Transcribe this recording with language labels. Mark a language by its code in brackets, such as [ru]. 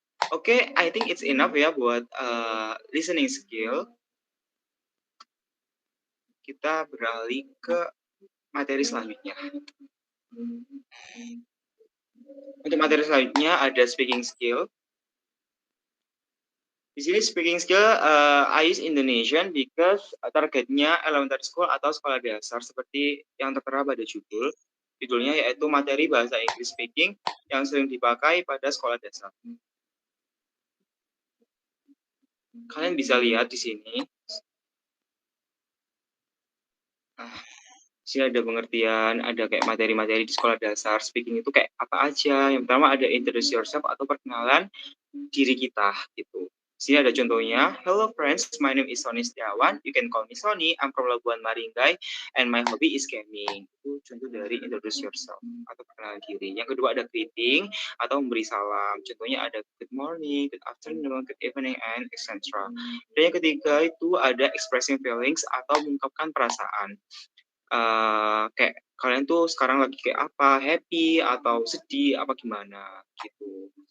[en] Oke, I think it's enough [id] ya buat [en] listening skill. [id] Kita beralih ke materi selanjutnya. Untuk materi selanjutnya ada speaking skill. Di sini speaking skill [en] I use Indonesian because [id] targetnya elementary school atau sekolah dasar seperti yang tertera pada judul. Judulnya yaitu materi bahasa Inggris speaking yang sering dipakai pada sekolah dasar. Kalian bisa lihat di sini. Di sini ada pengertian, ada kayak materi-materi di sekolah dasar. Speaking itu kayak apa aja. Yang pertama ada introduce yourself atau perkenalan diri kita gitu. Di sini ada contohnya. [en] Hello friends, my name is Sony Setiawan. You can call me Sony. I'm from Labuan Maringgai and my hobby is gaming. [id] Itu contoh dari introduce yourself atau perkenalan diri. Yang kedua ada greeting atau memberi salam. Contohnya ada good morning, good afternoon, good evening, and etc. Dan yang ketiga itu ada expressing feelings atau mengungkapkan perasaan. Kayak kalian tuh sekarang lagi kayak apa, happy atau sedih, apa gimana gitu.